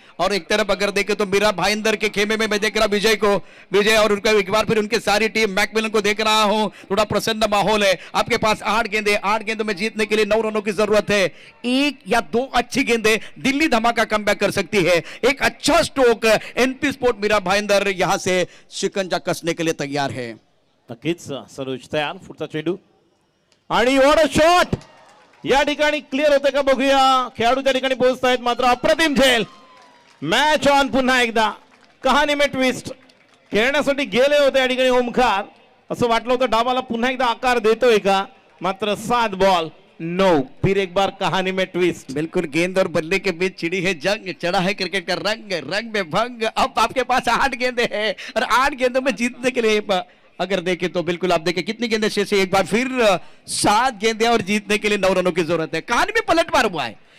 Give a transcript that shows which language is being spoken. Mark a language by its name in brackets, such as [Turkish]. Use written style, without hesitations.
[Hindi] और एक तरफ अगर देखें तो मीरा भाईंदर के खेमे में मैं देख रहा विजय को, विजय और उनका एक बार फिर उनके सारी टीम मैकमिलन को देख रहा हूं। थोड़ा प्रसन्न माहौल है। आपके पास 8 गेंदे, 8 गेंदों में जीतने के लिए 9 रनों की जरूरत है। 1 या 2 अच्छी गेंदे दिल्ली धमाका कमबैक कर सकती है। एक अच्छा stroke, NP sport Meera Bhayandar यहां से शिकंजा कसने के लिए तैयार है। [Marathi] नक्कीच सरोज तयार. पुढचा चेंडू आणि [English] What a shot. [Marathi] या ठिकाणी क्लिअर होते का बघूया. खेळाडू त्या ठिकाणी पोहोचतायत. मात्र अप्रतिम झेल. मॅच ऑन पुन्हा एकदा. [Hindi] कहाणी में ट्विस्ट. [Marathi] खेळण्यासाठी गेले होते या ठिकाणी ओमकार. असं वाटलं होतं डावाला पुन्हा एकदा आकार देतोय का. मात्र 7 बॉल 9. [Hindi] फिर एक बार कहानी में ट्विस्ट. बिल्कुल गेंद और बल्ले के बीच छिड़ी है जंग. चढ़ा है क्रिकेट का रंग, रंग में भंग. अब आपके पास 8 गेंदे हैं और 8 गेंदों में जीतने के लिए अगर देखें तो बिल्कुल आप देखें कितनी गेंदें शेष है. एक बार फिर 7 गेंदें और जीतने के लिए 9 रनों की जरूरत है. कहानी में पलटवार हुआ है.